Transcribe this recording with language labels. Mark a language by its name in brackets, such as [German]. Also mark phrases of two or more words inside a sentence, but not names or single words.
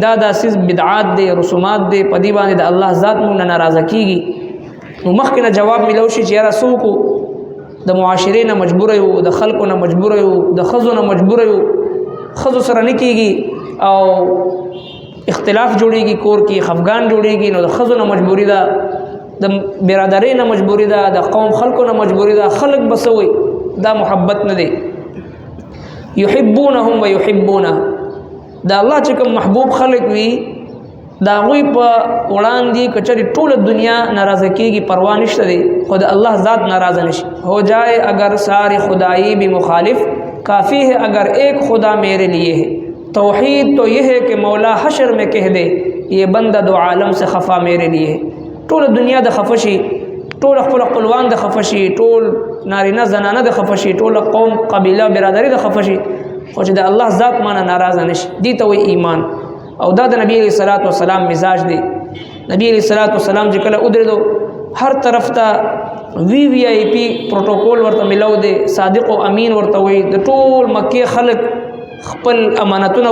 [Pashto] دا د اساس بدعات دی رسومات دی پدی باندې د الله ذات مونږ نه ناراضه کیږي نو مخکې جواب ملو شي چې یاره سوکو د معاشرې نه مجبور یو د خلکو نه مجبور یو د خزو نه مجبور یو خزو سره نه کیږي او اختلاف جوړیږي کور کې خفګان جوړیږي نو د خزو نه مجبوری ده د برادرۍ نه مجبوری ده د قوم خلکو نه مجبوری ده خلق بسوي دا محبت نه دی [Arabic] يحبونهم ويحبونه [Pashto] دا الله چې کوم محبوب خلق وي دا غوي په وړاندې کچري ټول دنیا ناراضه کیږي پروا نشته دی خود الله ذات ناراضه نشي [Urdu] ہو جائے اگر سارے خدائی بھی مخالف کافی ہے اگر ایک خدا میرے لیے ہے توحید تو یہ ہے کہ مولا حشر میں کہہ دے یہ بندہ دو عالم سے خفا میرے لیے [Pashto] ټول دنیا د خفشي ټول خپل خپلوان د خفشي ټول نارینه زنانه د خفشي ټول قوم قبیله برادری د خفشي خو چې د الله ذات مانه ناراضه نشي دي ته وی ایمان او دا د نبی [Arabic] علیہ الصلوۃ [Pashto] والسلام مزاج دی نبی [Arabic] علیہ الصلوۃ والسلام [Pashto] چې کله ودرېدو هر طرف ته [English] VIP protocol [Pashto] ورته ملو دی صادق او امین ورته وی د ټول مکه خلک خپل امانتونه